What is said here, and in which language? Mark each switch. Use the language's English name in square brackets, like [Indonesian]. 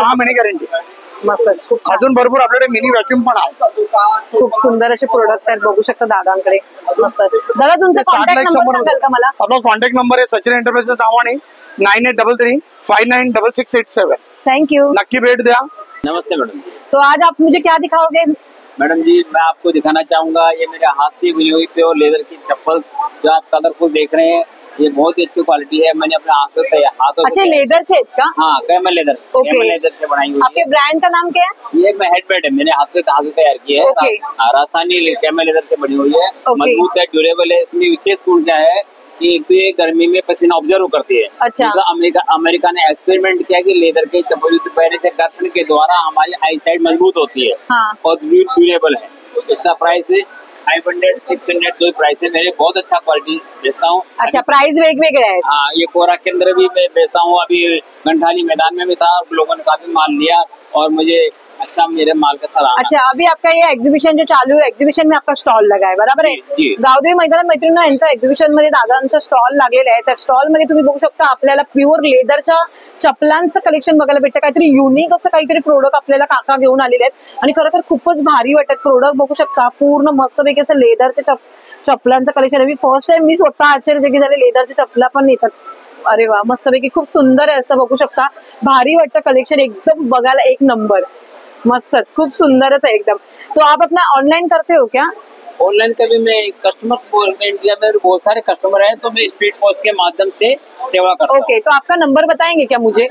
[Marathi] 6 महिने गॅरंटी. मस्तच, खूप छान. अजून भरपूर आपल्याकडे मिनी व्हॅक्यूम पण आहे. खूप सुंदर असे प्रोडक्ट आहेत, बघू शकता दादांकडे. मस्त. दादा तुमचा कॉन्टॅक्ट नंबर सांगाल का मला? आपला कॉन्टॅक्ट नंबर आहे सचिन एंटरप्राइजेस नावाने 9833599687. [English] Thank you. [Marathi] नक्की भेट द्या. [Hindi] नमस्ते मैडम। तो आज आप मुझे क्या दिखाओगे? मैडम जी, मैं आपको दिखाना चाहूंगा, ये मेरे हाथ से बुनी हुई प्योर लेदर की चप्पल जो आप कलरफुल देख रहे हैं, ये बहुत ही अच्छी क्वालिटी है। मैंने अपने हाथों अच्छा, लेदर से का? हाँ, कैमल लेदर से, [English] Okay. [Hindi] कैमल लेदर से बनाई हुई आपके है। ब्रांड का नाम क्या है? ये मैं हेडबैंड है, मैंने हाथ से तैयार की है। [English] Okay. [Hindi] राजस्थानी कैमल लेदर से बनी हुई है। [English] Okay. [Hindi] मजबूत है, ड्यूरेबल है। इसमें विशेष गुण क्या है कि एक तो ये गर्मी में पसीना ऑब्जर्व करती है। अच्छा। दूसरा, अमेरिका ने एक्सपेरिमेंट किया कि लेदर के चप्पल पहनने से घर्षण के द्वारा हमारी आई साइड मजबूत होती है। हाँ। और ड्यूरेबल है। इसका प्राइस 500, 600 दो प्राइस है मेरे। बहुत अच्छा क्वालिटी बेचता हूँ। [Marathi] अच्छा, प्राइस वेगवेगळे आहेत. [Hindi] हाँ, ये कोरा के अंदर भी मैं बेचता हूँ। अभी गंठाली मैदान में भी था, लोगों ने काफी माल लिया और मुझे अच्छा मेरे माल का सराहना। अच्छा, अभी आपका ये एक्झिबिशन जो [Marathi] चालू आहे, [Hindi] एक्झिबिशन में आपका स्टॉल लगा आहे, [Marathi] बरोबर आहे? [Hindi] जी। [Marathi] गावदेवी मैदानात मैत्रिणींनो, यांचा एक्झिबिशन मध्ये दादांचा स्टॉल लागलेला आहे. त्या स्टॉल मध्ये तुम्ही बघू शकता, आपल्याला प्युअर लेदरच्या चपलांचं कलेक्शन बघायला भेटतं. काहीतरी युनिक असं काहीतरी प्रोडक्ट आपल्याला काका घेऊन आलेले आहेत आणि खरं तर खूपच भारी वाटत. प्रोडक्ट बघू शकता, पूर्ण मस्तपैकी असं लेदरच्या चपलांचं कलेक्शन. मी फर्स्ट टाइम मी स्वतः आश्चर्यचकित झाले, लेदरच्या चपला पण येतात. अरे वा, मस्तपैकी खूप सुंदर आहे, असं बघू शकता. भारी वाटतं कलेक्शन, एकदम बघायला एक नंबर. मस्तच, खूप सुंदरच है एकदम. [Hindi] तो आप अपना ऑनलाइन करते हो क्या? ऑनलाइन का भी मैं कस्टमर इंडिया में बहुत सारे कस्टमर हैं, तो मैं स्पीड पोस्ट के माध्यम से सेवा करता हूँ। ओके, तो आपका नंबर बताएंगे क्या मुझे?